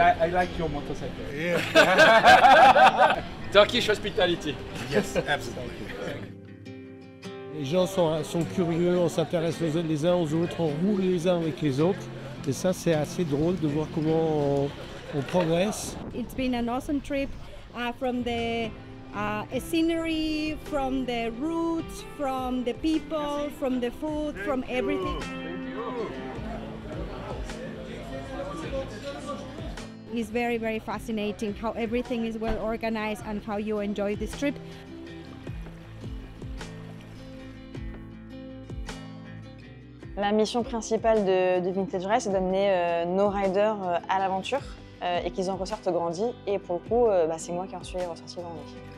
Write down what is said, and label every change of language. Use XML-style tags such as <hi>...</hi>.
<en>I like your motorcycle. Yeah. Turkish hospitality. Yes, absolutely.</en> <fr>Les gens sont curieux, on s'intéresse les uns aux autres, on roule les uns avec les autres. Et ça, c'est assez drôle de voir comment on progresse.</fr> <en>It's been an awesome trip from the scenery, from the routes, from the people, from the food, from everything. It's very, very fascinating how everything is well organized and how you enjoy this trip.</en> <fr>La mission principale de Vintage Ride, c'est d'amener nos riders à l'aventure et qu'ils en ressortent grandis. Et pour le coup, c'est moi qui en suis ressorti grandi.</fr>